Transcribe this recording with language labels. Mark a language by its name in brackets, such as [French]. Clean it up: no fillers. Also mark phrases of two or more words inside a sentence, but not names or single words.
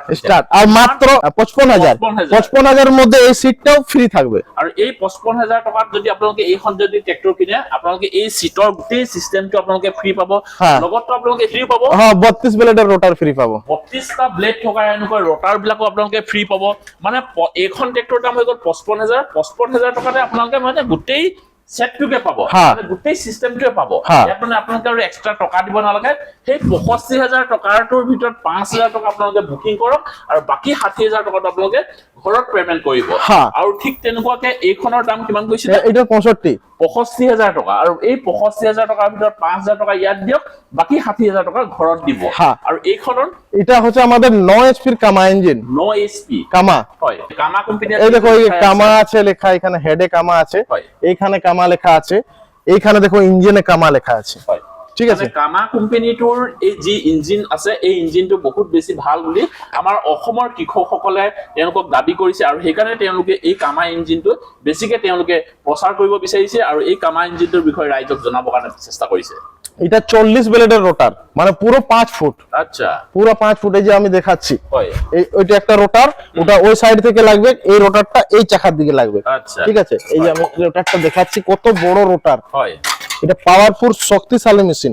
[Bangla] আর মাত্র 55,000 এর মধ্যে এই সিটটাও ফ্রি থাকবে। [Assamese] আৰু এই 55,000 টকাত যদি আপোনালোকে এইখন যদি ট্ৰেক্টৰ কিনে আপোনালোকে এই সিটৰ গোটেই সিস্টেমটো আপোনালোকে ফ্ৰী পাব, লগতো আপোনালোকে ফ্ৰী পাব [Bangla] 32 ব্লেডের রোটার ফ্রি পাব, [Assamese] 32টা ব্লেড থকা এনেকুৱা ৰটাৰ বিলাকো আপোনালোকে ফ্ৰী পাব। মানে এইখন ট্ৰেক্টৰৰ দাম হৈ গ'ল 55,000 টকাতে আপোনালোকে মানে গোটেই সেটটোকে পাব, মানে গোটেই সিস্টেমটোৱে পাব। ইয়াত মানে আপোনালোকে আৰু এক্সট্ৰা টকা দিব নালাগে। সেই 65,000 টকাটোৰ ভিতৰত 5,000 টকা আপোনালোকে বুকিং কৰক আৰু বাকি 60,000 টকাটো আপোনালোকে ঘৰত পেমেন্ট কৰিব। আৰু ঠিক তেনেকুৱাকে এইখনৰ দাম কিমান কৈছিল? এটা 65,000 টকা। আৰু এই 65,000 টকাৰ ভিতৰত 5,000 টকা ইয়াত দিয়ক, বাকি 60,000 টকা ঘৰত দিব। আৰু এইখনৰ [Bangla] এটা হচ্ছে আমাদের 9 এইচপির কামা ইঞ্জিন, 9 এইচপি কামা। [Assamese] হয় কামা কোম্পানি। [Bangla] এই দেখো এই কামা আছে লেখা, এখানে হেডে কামা আছে, এইখানে কামা লেখা আছে, এইখানে দেখো ইঞ্জিনে কামা লেখা আছে। [Assamese] হয় ঠিক আছে, কামা কোম্পানীটোৰ এই যি ইঞ্জিন আছে এই ইঞ্জিনটো বহুত বেছি ভাল বুলি আমাৰ অসমৰ কৃষকসকলে তেওঁলোকক দাবী কৰিছে। আৰু সেইকাৰণে তেওঁলোকে এই কামা ইঞ্জিনটো বেছিকে তেওঁলোকে প্ৰচাৰ কৰিব বিচাৰিছে আৰু এই কামা ইঞ্জিনটোৰ বিষয়ে ৰাইজক জনাবৰ কাৰণে চেষ্টা কৰিছে। [Bangla] এটা 40 ব্লেডের রোটার, মানে পুরো 5 ফুট। আচ্ছা পুরো 5 ফুট। এই যে আমি দেখাচ্ছি [Assamese] হয় [Bangla] এই ওইটা একটা রোটার, ওটা ওই সাইড থেকে লাগবে, এই রোটারটা এই চাকার দিকে লাগবে। আচ্ছা ঠিক আছে, এই যে আমি রোটারটা দেখাচ্ছি কত বড় রোটার। [Assamese] হয় [Bangla] এটা পাওয়ারফুল শক্তিশালী মেশিন।